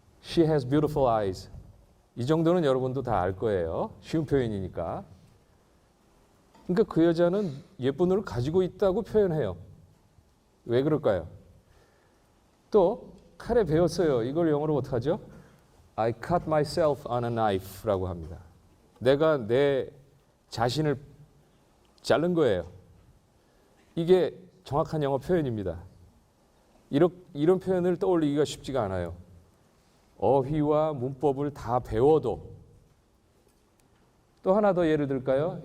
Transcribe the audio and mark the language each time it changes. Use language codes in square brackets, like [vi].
[en] She has beautiful eyes. [ko] 이 정도는 여러분도 다 알 거예요. 쉬운 표현이니까. 그러니까 그 여자는 예쁜 눈을 가지고 있다고 표현해요. 왜 그럴까요? 또 칼에 베었어요. 이걸 영어로 어떻게 하죠? [en] I cut myself on a knife [ko] 라고 합니다. 내가 내 자신을 자른 거예요. 이게 정확한 영어 표현입니다. 이런 표현을 떠올리기가 쉽지가 않아요. 어휘와 문법을 다 배워도. 또 하나 더 예를 들까요?